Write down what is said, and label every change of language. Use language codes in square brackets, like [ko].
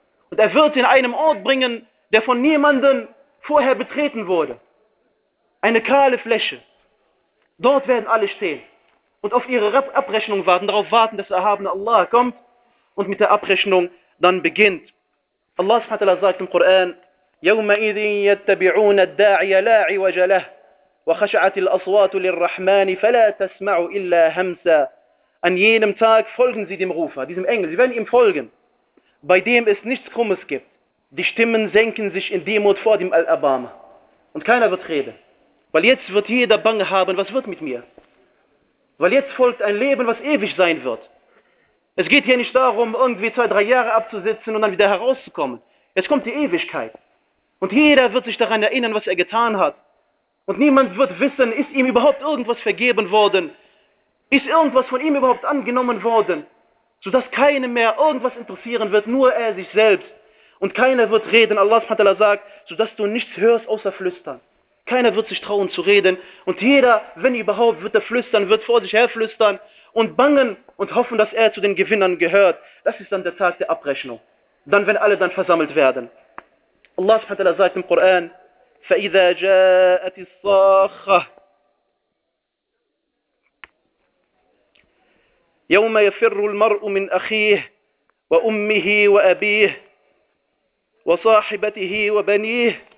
[de] Und er wird sie in einem Ort bringen, der von niemandem vorher betreten wurde. Eine kahle Fläche. Dort werden alle stehen und auf ihre Abrechnung warten, darauf warten, dass der erhabene Allah kommt und mit der Abrechnung dann beginnt. Allah subhanahu wa ta'ala sagt im Koran, [ar] يَوْمَئِذٍ يَتَّبِعُونَ الدَّاعِيَ لَا عِوَجَ لَهُ وَخَشَعَتِ الْأَصْوَاتُ لِلرَّحْمَنِ فَلَا تَسْمَعُ إِلَّا هَمْسًا. [de] An jenem Tag folgen sie dem Rufer, diesem Engel, sie werden ihm folgen, bei dem es nichts Krummes gibt. Die Stimmen senken sich in Demut vor dem Al-Abama. Und keiner wird reden. Weil jetzt wird jeder Bange haben, was wird mit mir? Weil jetzt folgt ein Leben, was ewig sein wird. Es geht hier nicht darum, irgendwie 2-3 Jahre abzusitzen und dann wieder herauszukommen. Jetzt kommt die Ewigkeit. Und jeder wird sich daran erinnern, was er getan hat. Und niemand wird wissen, ist ihm überhaupt irgendwas vergeben worden? Ist irgendwas von ihm überhaupt angenommen worden? Sodass keinem mehr irgendwas interessieren wird, nur er sich selbst. Und keiner wird reden, Allah subhanahu wa ta'ala sagt, sodass du nichts hörst außer flüstern. Keiner wird sich trauen zu reden. Und jeder, wenn überhaupt, wird er flüstern, wird vor sich her flüstern. Und bangen und hoffen, dass er zu den Gewinnern gehört. Das ist dann der Tag der Abrechnung. Dann, wenn alle dann versammelt werden. Allah subhanahu wa ta'ala sagt im Koran, [ar] فَإِذَا جَاءَتِ الصَّاخَّةِ يَوْمَ يَفِرُّ الْمَرْءُ مِنْ أَخِيهِ وَأُمِّهِ وَأَبِيهِ وَصَاحِبَتِهِ وَبَنِيهِ.